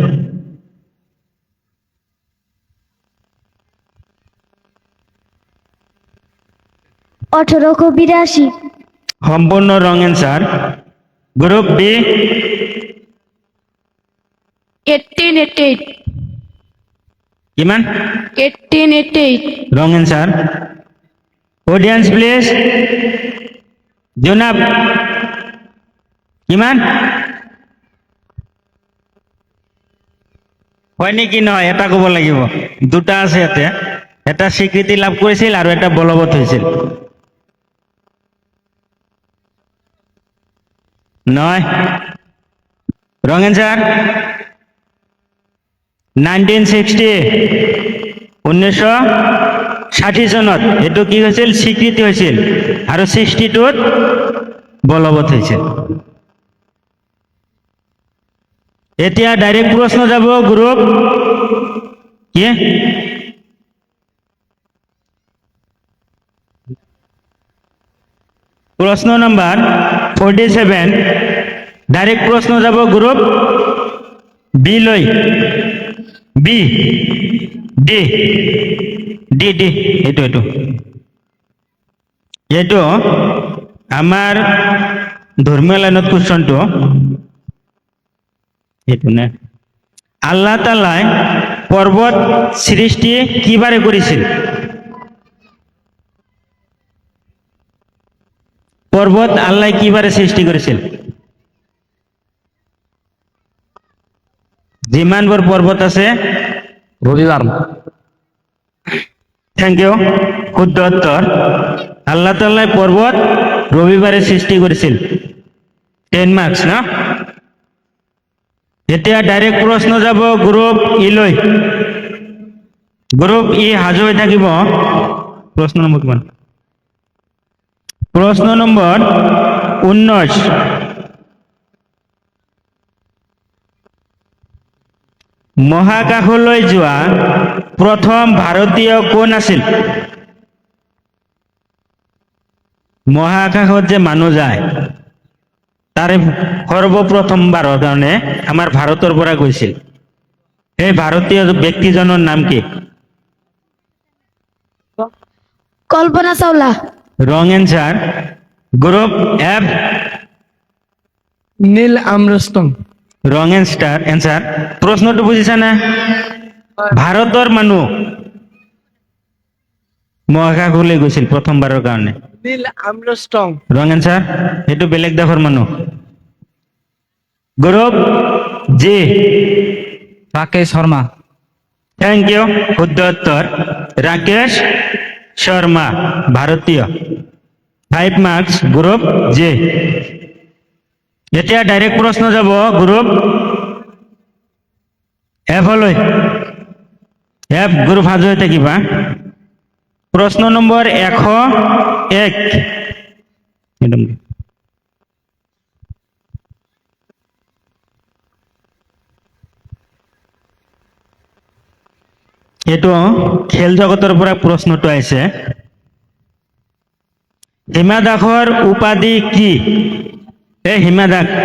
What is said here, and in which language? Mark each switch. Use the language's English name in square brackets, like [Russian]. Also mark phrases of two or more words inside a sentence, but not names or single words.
[Assamese] 1882। [English] সম্পূর্ণ wrong answer. group B, [Assamese] 1888। কিমান? 1888। [English] wrong answer. audience please. [Assamese] জনাব, কিমান হয় নেকি? নহয়, এটা ক'ব লাগিব। দুটা আছে ইয়াতে, এটা স্বীকৃতি লাভ কৰিছিল আৰু এটা বলবৎ হৈছিল। নহয়, [English] wrong answer. [Assamese] 1960, 1960 চনত এইটো কি হৈছিল? স্বীকৃতি হৈছিল, আৰু 62ত বলবৎ হৈছিল। এতিয়া ডাইরেক্ট প্রশ্ন যাব গ্রুপ কি? প্রশ্ন নাম্বার 47। ডাইরেক্ট প্রশ্ন যাব গ্রুপ বি লৈ। বি, ডি, ডি, ডি, এইটো এইটো আমাৰ ধৰ্মীয় লাইনত কুৱেশ্যনটো এইটো নে? [Bangla] আল্লাহ তাআলাই পর্বত সৃষ্টি কিবারে করেছিল? পর্বত আল্লাহ কিবারে সৃষ্টি করেছিল? [Assamese] যিমানবোৰ পর্বত আছে, রবিবার। [English] thank you, [Assamese] শুদ্ধ উত্তর। [Bangla] আল্লাহ তাআলা পর্বত রবিবারে সৃষ্টি করেছিল। [Assamese] 10 মার্কস না? এতিয়া ডাইরেক্ট প্রশ্ন যাব গ্রুপ ই লৈ। গ্রুপ ই সাজু হৈ থাকিব। প্রশ্ন নম্বর কিমান? প্রশ্ন নম্বর 19। মহাকাশলৈ যোৱা প্রথম ভারতীয় কোন আছিল? মহাকাশত যে মানুহ যায়, তাৰে সৰ্বপ্ৰথমবাৰৰ কাৰণে আমাৰ ভাৰতৰ পৰা গৈছিল। এই ভাৰতীয় ব্যক্তিজনৰ নাম কি? কল্পনা চাওলা। [English] wrong answer. group F, নীল আমরস্টং। wrong answer. [Assamese] প্রশ্নটো বুজিছা না? ভাৰতৰ মানুহ মহাকাশলৈ গৈছিল প্ৰথমবাৰৰ কাৰণে। নীল আমরস্টং। [English] wrong answer. [Assamese] এইটো বেলেগ দেশৰ মানুহ। গ্রুপ জি, রাকেশ শর্মা। [English] thank you, [Assamese] শুদ্ধ উত্তর। রাকেশ শর্মা ভারতীয় 5 মার্কস গ্রুপ জে এতিয়া ডাইরেক্ট প্রশ্ন যাব গ্রুপ এফ লৈ এফ গ্রুপ সাজু হৈ থাকিবা প্রশ্ন নম্বর 101 এইটো খেল জগতৰ পৰা প্ৰশ্নটো আহিছে হিমা দাসৰ উপাধি কি হিমা দাস